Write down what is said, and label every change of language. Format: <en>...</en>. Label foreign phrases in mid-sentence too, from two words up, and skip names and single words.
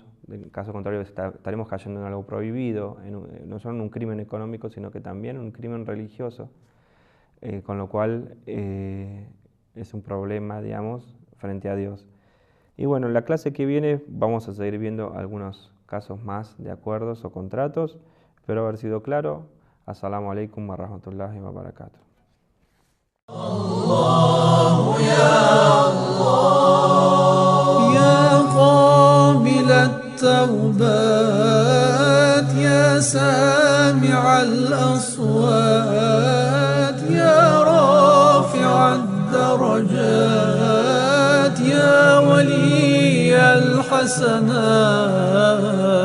<es>En caso contrario, estaremos cayendo en algo prohibido, no solo en un crimen económico, sino que también en un crimen religioso, con lo cual es un problema, digamos, frente a Dios. Y bueno, en la clase que viene vamos a seguir viendo algunos casos más de acuerdos o contratos. Espero haber sido claro.</es> <ar>السلام عليكم ورحمة الله وبركاته. الله يا الله يا قابل التوبات يا سامع الأصوات يا رافع الدرجات يا ولي الحسنات</ar>